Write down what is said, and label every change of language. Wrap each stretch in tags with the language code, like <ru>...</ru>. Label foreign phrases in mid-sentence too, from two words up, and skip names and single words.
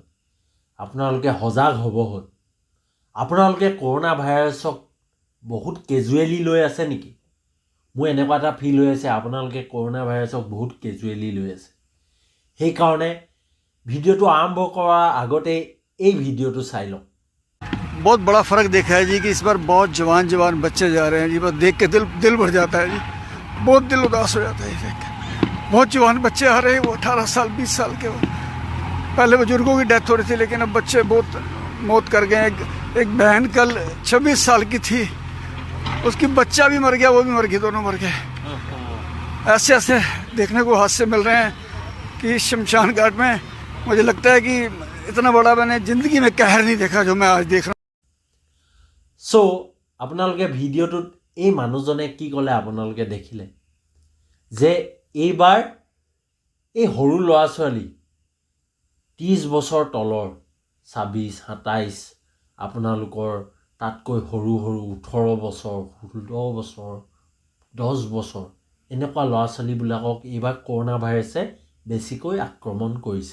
<as>আপোনালোকে সজাগ হ'ব হ'ল। আপোনালোকে কৰোনা ভাইৰাছক বহুত কেজুৱেলি লৈ আছে নেকি? মোৰ এনেকুৱা এটা ফিল হৈ আছে আপোনালোকে কৰোনা ভাইৰাছক বহুত কেজুৱেলি লৈ আছে। সেইকাৰণে ভিডিঅ'টো আৰম্ভ কৰাৰ আগতে এই ভিডিঅ'টো চাই লওক।</as> <hi>बहुत बड़ा फ़र्क देखा है जी कि इस बार बहुत जवान बच्चे जा रहे हैं जी। बस देख के दिल भर जाता है जी। बहुत दिल उदास हो जाता है देख के। बहुत जवान बच्चे आ रहे हैं, वो 18 साल 20 साल के। पहले बुजुर्गों की डेथ हो रही थी, लेकिन अब बच्चे बहुत मौत कर गए। एक बहन कल 26 साल की थी, उसकी बच्चा भी मर गया, वो भी मर गई, दोनों मर गए। ऐसे ऐसे देखने को हादसे मिल रहे हैं कि शमशान घाट में मुझे लगता है कि इतना बड़ा मैंने ज़िंदगी में कहर नहीं देखा जो मैं आज देख रहा हूँ।</hi> <as>সো আপোনালোকে ভিডিঅ'টোত এই মানুহজনে কি ক'লে আপোনালোকে দেখিলে যে এইবাৰ এই সৰু ল'ৰা ছোৱালী 30 বছৰ তলৰ 26 27 আপোনালোকৰ তাতকৈ সৰু 18 বছৰ 16 বছৰ 10 বছৰ এনেকুৱা ল'ৰা ছোৱালীবিলাকক এইবাৰ কৰোনা ভাইৰাছে বেছিকৈ আক্ৰমণ কৰিছে।</as>